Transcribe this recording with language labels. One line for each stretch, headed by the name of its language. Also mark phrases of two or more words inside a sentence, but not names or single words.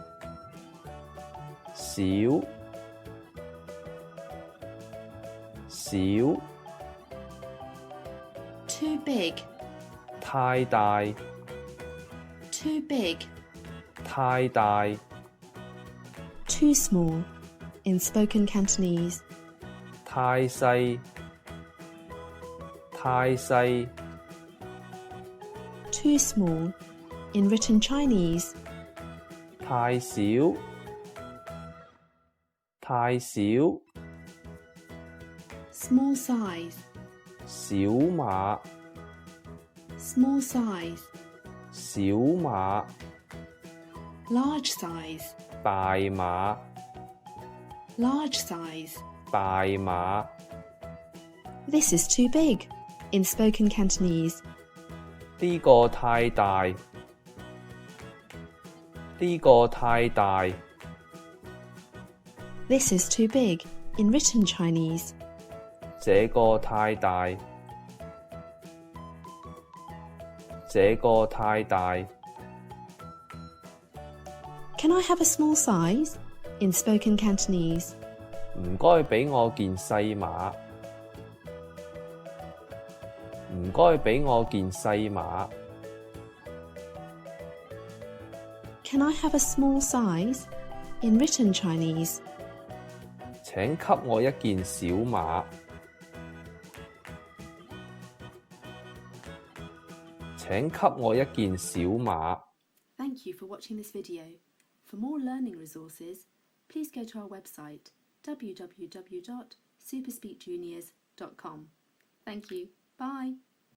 Cantonese: 小，小，
English: Too big.
Cantonese: 太大，
English: Too big.
Cantonese: 太大，
English: Too small. In spoken Cantonese.
Cantonese: 太細，太細，
English: Too small. In written Chinese.
Cantonese: 太少，太少，
English: Small size.
Cantonese: 小碼，
English: Small size.
Cantonese: 小碼，
English: Large size.
Cantonese: 大碼，
English: Large size.
Cantonese: 大碼，
English: This is too big. In spoken Cantonese.
Cantonese: 呢個太大，呢個太大，
English: This is too big. In written Chinese.
Cantonese: 這個太大，這個太大，
English: Can I have a small size? In spoken Cantonese.
Cantonese: 唔該俾我件細碼，唔該俾我件細碼，
English: Can I have a small size? In written Chinese.
Cantonese: 請給我一件小碼，請給我一件小碼。
English: Thank you for watching this video. For more learning resources, please go to our website www.Super.Speak.Juniors.com. Thank you. Bye.